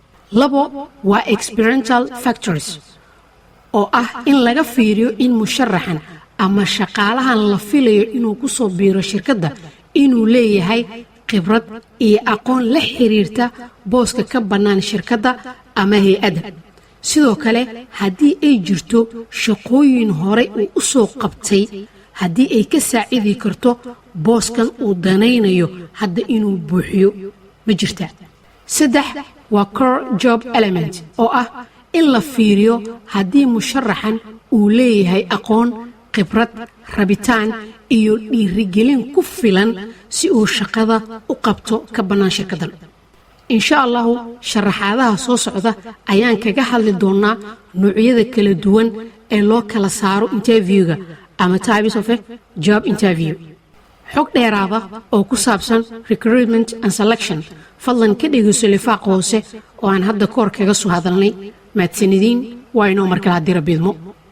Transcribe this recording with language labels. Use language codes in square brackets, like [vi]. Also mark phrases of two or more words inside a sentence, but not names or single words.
[so] 2 waa [en] experiential factors [so] oo ah in laga fiiriyo in musharaxan ama shaqaalahan la filayo inuu ku soo biiro shirkadda inuu leeyahay khibrad iyo aqoon la xiriirta booska ka bannaan shirkadda ama hay-adda. sidoo kale haddii ay jirto shaqooyin hore uu u soo qabtay haddii ay ka saacidi karto booskan uu danaynayo hadda inuu buuxiyo ma jirtaa. 3 waa [en] core job element [so] oo ah in la fiiriyo haddii musharaxan uu leeyahay aqoon khibrad rabitaan iyo dhiirigelin ku filan si uu shaqada u qabto ka bannaan shirkaddan [ar] إن شاء الله [so] sharaxaadaha soo socda ayaan kaga hadli doonaa noocyada kala duwan ee loo kala saaro interviewga ama [en] types of a job interview [so] xog dheeraada oo ku saabsan [en] recruitment and selection [so] fadlan ka dhegeyso lifaaq hoose oo aan hadda koor kaga soo hadalnay mahadsanidin waa inoo markala dira bidmo